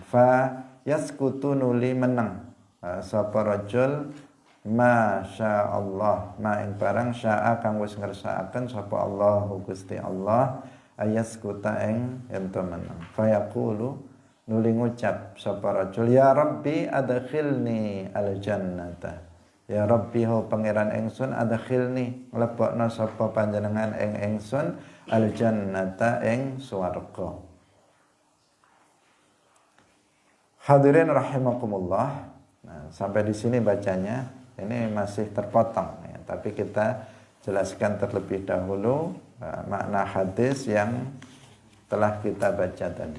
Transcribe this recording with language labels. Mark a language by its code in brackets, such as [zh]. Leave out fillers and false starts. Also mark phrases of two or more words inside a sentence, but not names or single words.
[ar] فيسكت [jv] nuli meneng sapa rajul [ar] ما شاء الله [jv] ma ing barang syaa kang wis ngersakaken sapa Allah Gusti Allah ayaskuta ing ento meneng. [ar] فيقول [jv] nuli ngucap sapa rajul [ar] يا رب أدخلني الجنة. يا رب [jv] ho pangeran ingsun adkhilni mlebokno sapa panjenengan ing ingsun [ar] الجنة [jv] ing swarga. [ar] حاضرين رحمكم الله. [id] Nah, sampai di sini bacanya. Ini masih terpotong ya, tapi kita jelaskan terlebih dahulu makna hadis yang telah kita baca tadi.